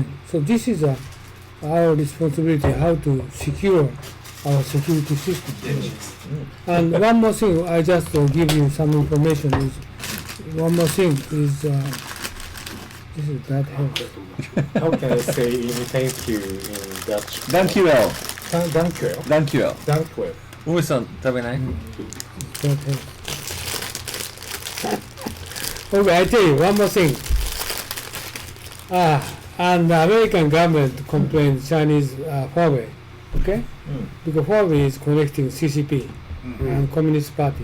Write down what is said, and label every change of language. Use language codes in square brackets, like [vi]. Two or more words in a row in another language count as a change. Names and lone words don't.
[en] So this is our responsibility, how to secure our security system. And one more thing, I just give you some information. One more thing is this is bad health. How can I say thank you in Dutch? [nl] Dankjewel. Dankjewel. Dankjewel. Dankjewel. [ja] 大内さん食べない？ [en] Bad health. Okay, I tell you one more thing. And the American government complained Chinese Huawei, okay? Because Huawei is connecting CCP and Communist Party.